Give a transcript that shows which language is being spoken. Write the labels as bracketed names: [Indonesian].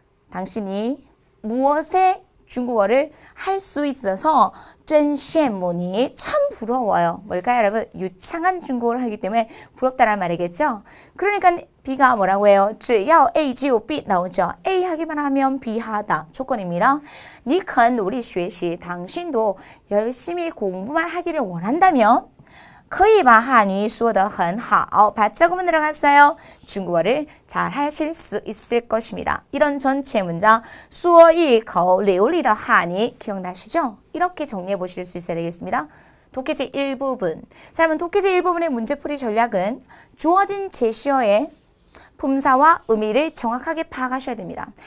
[Korean] 당신이 무엇에 중국어를 할 수 있어서 [Chinese] 真羡慕你, [Korean] 참 부러워요. 뭘까요, 여러분? 유창한 중국어를 하기 때문에 부럽다라는 말이겠죠? 그러니까 B가 뭐라고 해요? [Chinese] 只要 A 就有 B [Korean] 나오죠. A 하기만 하면 B 하다. 조건입니다. [Chinese] 你肯努力学习, [Korean] 당신도 열심히 공부만 하기를 원한다면 [Chinese] 可以把汉语说得很好. [Korean] 받자구문 들어갔어요. 중국어를 잘 하실 수 있을 것입니다. 이런 전체 문장 [Chinese] 说一口流利的汉语 [Korean] 기억나시죠? 이렇게 정리해 보실 수 있어야 되겠습니다. 독해제 1부분. 자, 그러면 독해제 1부분의 문제풀이 전략은 주어진 제시어의 품사와 의미를 정확하게 파악하셔야 됩니다.